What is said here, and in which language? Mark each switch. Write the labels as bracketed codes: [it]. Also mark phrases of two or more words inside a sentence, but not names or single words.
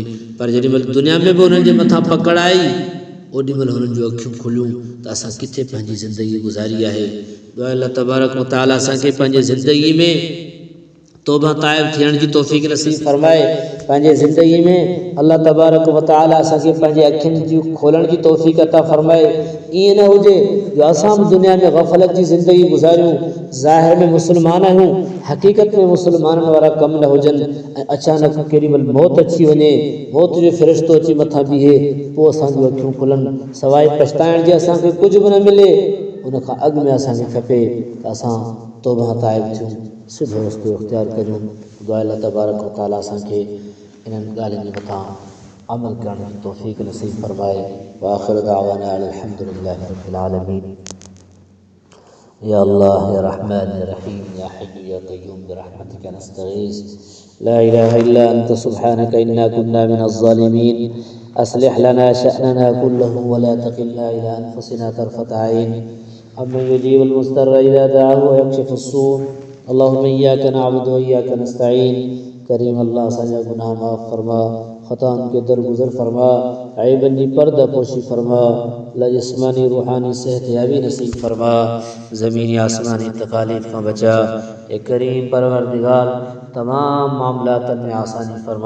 [sd] पर जेॾीमहिल दुनिया में बि उन्हनि जे मथां पकड़ आई ओॾीमहिल हुननि जूं अखियूं खुलियूं त असां किथे पंहिंजी ज़िंदगी गुज़ारी आहे। दुआ अल्लाह [ar] تبارك وتعالى [sd] असांखे पंहिंजे ज़िंदगी में तौबा ताइब थियण जी तौफ़ीक़ नसीब फरमाए। पंहिंजे ज़िंदगी में अल्लाह [ar] تبارك وتعالى [sd] असांखे पंहिंजे अखियुनि जी खोलण जी तौफ़ीक़ अता फरमाए। ईअं न हुजे जो असां बि दुनिया में ग़फ़लत जी ज़िंदगी गुज़ारियूं, ज़ाहिर में मुस्लमान आहियूं, हक़ीक़त में मुस्लमाननि वारा कम न हुजनि, ऐं अचानक केॾीमहिल मौत अची वञे, मौत जो फ़रिश्तो अची मथां बीहे, पोइ असांजूं अखियूं खुलनि, सवाइ पछताइण जे असांखे कुझु बि न मिले। उन खां अॻु में असांखे खपे त असां तौबा ताइब थियूं, सिधो रस्तो इख़्तियार करियूं। दुआ अल्लाह [ar] تبارك وتعالى [sd] असांखे इन्हनि ॻाल्हियुनि जे मथां अमल करण जी तौफ़ीक़ नसीब फरमाए। [ar] وآخر دعوانا الحمد لله رب العالمين. يا الله يا رحمن يا رحيم يا حي يا قيوم برحمتك نستغيث لا إله إلا أنت سبحانك إنا كنا من الظالمين. أصلح لنا شأننا كله ولا تكلنا إلى أنفسنا طرفة عين أمن يجيب المضطر إذا دعاه ويكشف السوء. اللهم إياك نعبد وإياك نستعين. [sd] करीम अल्लाह असांजा गुनाह माफ़ फरमा, ख़ताउनि खे दरगुज़र फरमा, ऐबनि जी पर्दा पोशी फरमा, अल्लाह जिस्मानी रूहानी सेहतयाबी नसीब फरमा, ज़मीनी आसमानी तकालीफ़ खां बचा। ए करीम परवरदिगार तमाम मामलातनि में आसानी फरमा।